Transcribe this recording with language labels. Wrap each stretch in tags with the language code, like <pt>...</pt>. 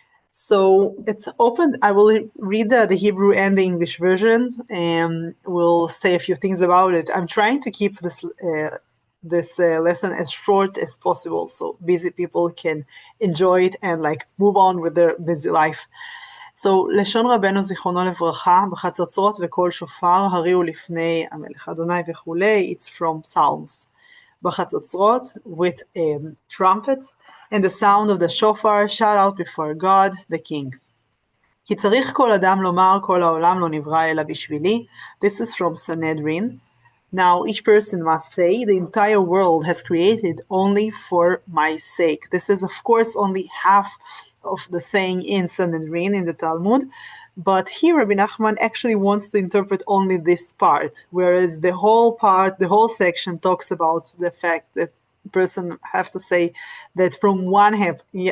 <en>So it's open. I will read the Hebrew and the English versions, and we'll say a few things about it. I'm trying to keep this lesson as short as possible, so busy people can enjoy it and move on with their busy life.</en> <he>So, לשון רבנו זיכרונו לברכה, בחצוצרות וקול שופר, הריעו לפני המלך אדוני וכולי,</he> <en>it's from Psalms. בחצוצרות, with trumpets, and the sound of the shofar, shout out before God, the King.</en> <he>כי צריך כל אדם לומר, כל העולם לא נברא אלא בשבילי,</he> <en>this is from Sanhedrin. Now, each person must say, the entire world has created only for my sake. This is, of course, only half of the saying in Sanhedrin, in the Talmud, but here Rabbi Nachman actually wants to interpret only this part, whereas the whole section talks about the fact that the person have to say that from one hand,</en>